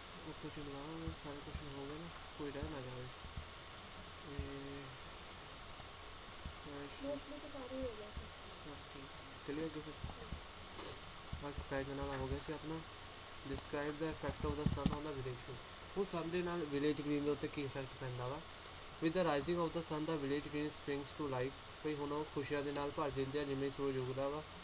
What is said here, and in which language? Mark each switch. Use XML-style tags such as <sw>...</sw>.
<pa>ਉੱਥੇ ਚਲਵਾ ਸਾਰੇ ਕੁਛ ਹੋ ਗਿਆ ਨਾ, ਕੋਈ ਰਹਿ ਨਾ ਜਾਵੇ।</pa> <hi>मोस्टली तो सारे ही हो गया था। चलिए आगे फिर</hi> <pa>ਪੈਗ ਨਾਲ ਹੋ ਗਿਆ ਸੀ ਆਪਣਾ</pa> <en>Describe the effect of the sun on the village green.</en> <pa>ਹੁਣ ਸਨ ਦੇ ਨਾਲ ਵਿਲੇਜ ਗ੍ਰੀਨ ਦੇ ਉੱਤੇ ਕੀ ਇਫੈਕਟ ਪੈਂਦਾ ਵਾ।</pa> <en>With the rising of the sun the village green springs to life.</en> <pa>ਭਈ ਹੁਣ ਉਹ ਖੁਸ਼ੀਆਂ ਦੇ ਨਾਲ ਭਰ ਦਿੰਦੇ ਆ ਜਿਵੇਂ ਸੂਰਜ ਉਗਦਾ ਵਾ।</pa>